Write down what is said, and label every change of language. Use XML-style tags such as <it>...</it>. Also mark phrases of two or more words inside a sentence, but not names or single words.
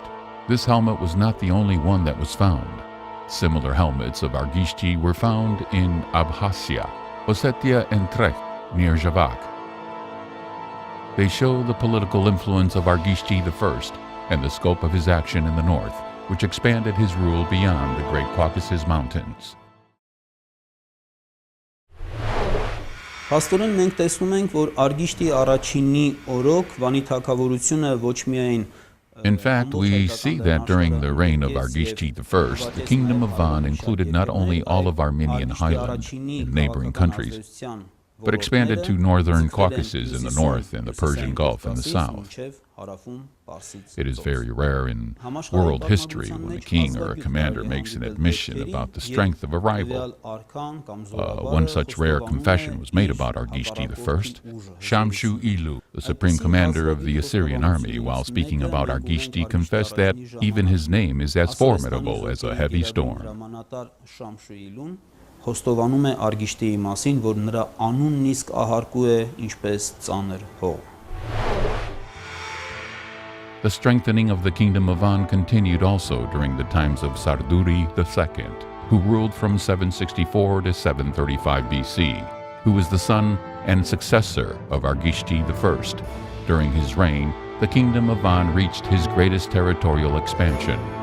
<en>This helmet was not the only one that was found. Similar helmets of Argishti were found in Abkhazia, Ossetia, and Trek, near Javak. They show the political influence of Argishti I and the scope of his action in the north, which expanded his rule beyond the Great Caucasus Mountains.</en> <hy>Փաստորեն մենք տեսնում ենք, որ Արգիշտի առաջինի օրոք Վանի թագավորությունը ոչ միայն</hy> <en>In fact, we see that during the reign of Argishti I, the kingdom of Van included not only all of Armenian highland and neighboring countries, but expanded to northern Caucasus in the north and the Persian Gulf in the south. It is very rare in world history when a king or a commander makes an admission about the strength of a rival. One such rare confession was made about Argishti I. Shamshu Ilu, the supreme commander of the Assyrian army, while speaking about Argishti, confessed that even his name is as formidable as a heavy storm.</en> <hy>Խոստովանում է Արգիշտիի մասին, որ նրա անունն իսկ ահարկու է ինչպես ծանր հող։</hy> <en>The strengthening of the kingdom of Van continued also during the times of Sarduri II, who ruled from 764 to 735 BC, who was the son and successor of Argishti I. During his reign, the kingdom of Van reached his greatest territorial expansion.</en>